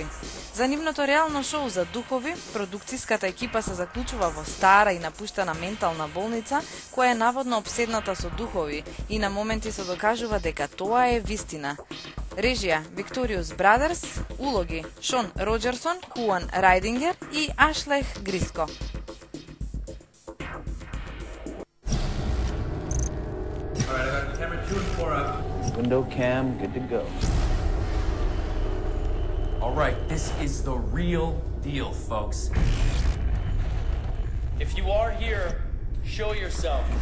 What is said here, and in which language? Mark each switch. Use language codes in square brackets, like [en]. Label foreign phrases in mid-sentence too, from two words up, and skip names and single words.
[mk] За нивното реално шоу за духови, продукцијската екипа се заклучува во стара и напуштена ментална болница, која е наводно обседната со духови и на моменти се докажува дека тоа е вистина. Режија Викториус Брадерс, улоги Шон Роджерсон, Хуан Райдингер и Ашлех Гриско. [en] Alright, I got camera 2 and 4 up. Window cam, good to go. Alright, this is the real deal, folks. If you are here, show yourself.